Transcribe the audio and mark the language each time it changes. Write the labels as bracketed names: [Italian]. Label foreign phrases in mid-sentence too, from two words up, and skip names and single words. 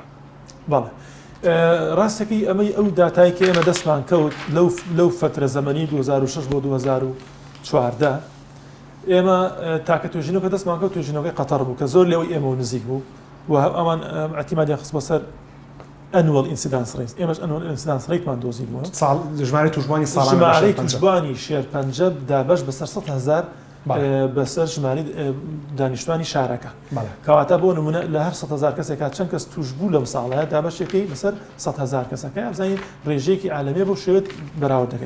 [Central Kurdish] بەڵێ ڕاستەکەی ئەمەی ئەو داتای کە ئێمە دەستمان کەوت لەو فترە زەمەنی 2006 بۆ 2014 ئێمە تاکە توێژینەوەکە دەستمان کەوت توێژینەوەکەی قەتەر بوو کە زۆر لێەوەی ئێمە نزیک بوو و ئەمان ئەتیمادیان خست بەسەر [English] annual incidence rate [Central Kurdish] ئێمەش [English] annual incidence rate [Central Kurdish] مان دۆزیبووە ژمارەی توشبوانی ژمارەی توشبوانی شێرپەنجە دابەش بەسەر 100,000 بەسەر ژماری دانیشتوانی شارەکە کەواتە بۆ نمونە لە هەر 100,000 کەسێکات چەند کەس توش بوو لەم ساڵەیە دابەشێکی بەسەر 100,000 کەسەکە بزانین ڕێژەیەکی عالەمیە بۆ شێوێت بەراورد دەکەین.